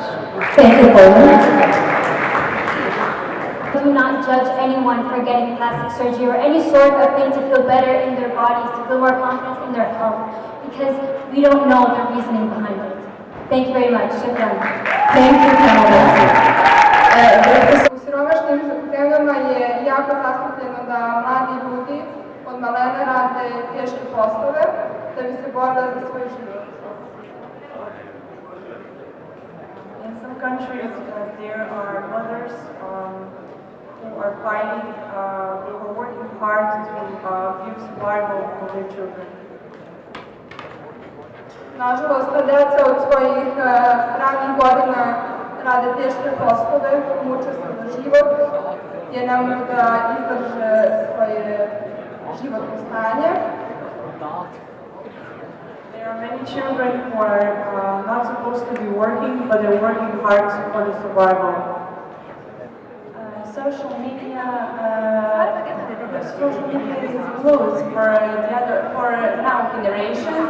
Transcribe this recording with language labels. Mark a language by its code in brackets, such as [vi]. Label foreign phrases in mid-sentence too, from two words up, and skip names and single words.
[en] Thank you, Poland. Do not judge anyone for getting plastic surgery or any sort of thing to feel better in their bodies, to feel more confidence in their health, because we don't know the reasoning behind it. Thank you very much. Shukran. Thank you, Canada. [sr] U siromašnim zemljama je jako zastupljeno da mladi ljudi od malena rade teške poslove da bi se borili za svoj život. [en] In some countries, there are mothers who are fighting, who are working hard to give survival for their children. [sr] Nažalost, deca od svojih ranih godina rade teške poslove, muče se za život, jer ne mogu da izdrže svoje životno stanje. [en] There are many children who are not supposed to be working, but they're working hard for the survival. Social media is a blues for now generations.